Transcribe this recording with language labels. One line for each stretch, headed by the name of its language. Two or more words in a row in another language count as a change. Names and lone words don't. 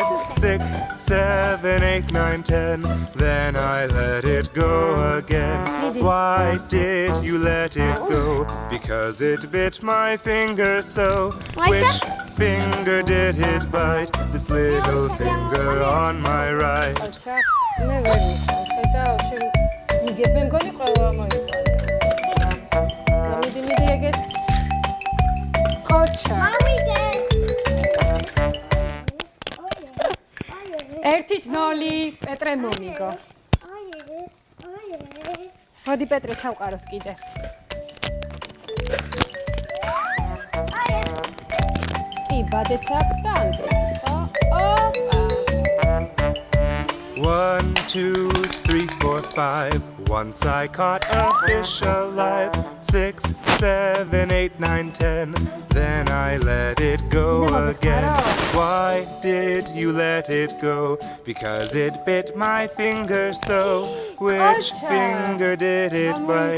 English: 6, 7, 8, 9, 10. Then I let it go again. Why did you let it go? Because it bit my finger so. Which finger did it bite? This little finger on my right.
Georgian: მე ვერ ვიცი და შენ მიგებ მე მგონი ყველა მოიყვანე. მიდი ეგეც. ხოჩა. მამიგე. 1-0 პეტრე მომიგო. მოდი პეტრე ჩავყაროთ კიდე. კი, ბადეც აქვს და ანკეციც, ხო? ოპა.
English: 1, 2, 3, 4, 5. Once I caught a fish alive. 6, 7, 8, 9, 10. Then I let it go again. Why did you let it go? Because it bit my finger so. Which finger did it bite?